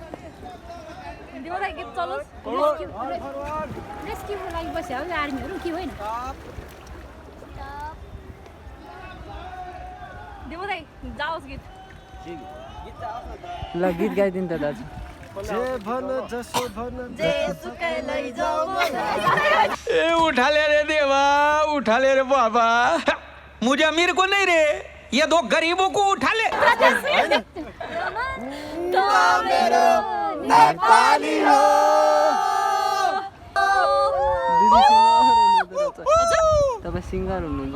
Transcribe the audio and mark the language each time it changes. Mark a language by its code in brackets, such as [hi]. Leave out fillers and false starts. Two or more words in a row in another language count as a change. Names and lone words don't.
[ne] गीत चलोस् रेस्क्युको लागि बस्यो हो आर्मीहरू के होइन देउराई जाओस् गीत ल गीत गाइदिनु त दाजु [hi] ए उठा ले रे देवा उठा ले रे बाबा मुझे अमीर को नहीं रे ये दो गरीबों को उठा ले [ne] नेपाली हो तपाईँ सिङ्गर हुनुहुन्छ